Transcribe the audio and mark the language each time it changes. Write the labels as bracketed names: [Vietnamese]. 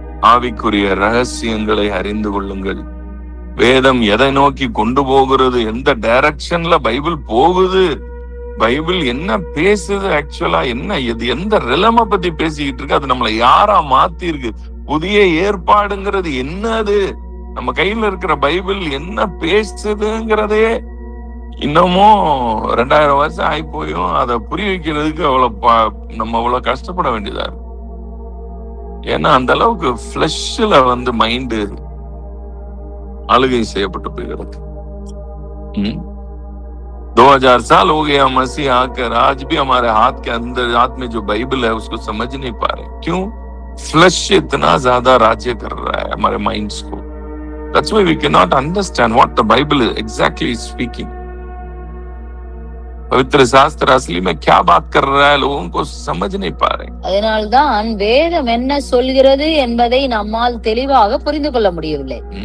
[Tamil] ஆவிக்குரிய ரகசியங்களை அறிந்து கொள்ளுங்கள். வேதம் எதை நோக்கி கொண்டு போகிறது, எந்த டைரக்ஷன்ல பைபிள் போகுது, பைபிள் என்ன பேசுது, ஆக்சுவலா என்ன இது, எந்த ரிலம பத்தி பேசிக்கிட்டு இருக்கு, அது நம்மளை யாரா மாத்தி இருக்கு, புதிய ஏற்பாடுங்கிறது என்னது, நம்ம கையில இருக்கிற பைபிள் என்ன பேசுதுங்கிறதே இன்னமும் 2000 வருஷம் ஆகி போயும் அதை புரிய வைக்கிறதுக்கு நம்ம அவ்வளவு கஷ்டப்பட வேண்டியதா இருக்கு. ஏன்னா அந்த அளவுக்கு ஃபிளஷ்ல மைண்டு आलगई செய்யப்பட்டு போயிருக்கு. [Hindi] 2000 साल हो गया मसीह आकर, आज भी हमारे हाथ के अंदर हाथ में जो बाइबल है उसको समझ नहीं पा रहे. क्यों? फ्लश इतना ज्यादा राज्य कर रहा है हमारे माइंड्स को. [English] That's why we cannot understand what the Bible is exactly speaking. [Hindi] पवित्र शास्त्र असली में क्या बात कर रहा है लोगों को समझ नहीं पा रहे. [Tamil] அதனால்தான் வேதம் என்ன சொல்கிறது என்பதை நம்மால் தெளிவாக புரிந்து கொள்ள முடியவில்லை.